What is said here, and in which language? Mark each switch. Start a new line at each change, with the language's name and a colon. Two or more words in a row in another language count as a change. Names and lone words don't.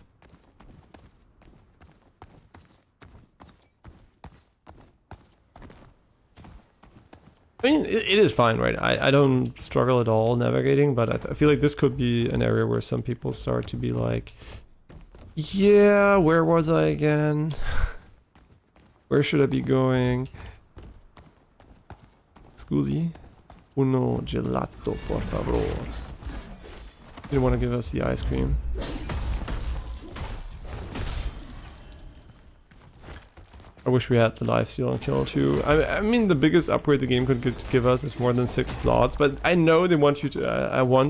English: I mean, it is fine, right? I don't struggle at all navigating, but I feel like this could be an area where some people start to be like, yeah, where was I again? Where should I be going?
Italian: Scusi? Uno gelato,
Spanish: por favor.
English: You didn't want to give us the ice cream. I wish we had the lifesteal and kill too. I mean, the biggest upgrade the game could give us is more than 6 slots, but I know they want you to.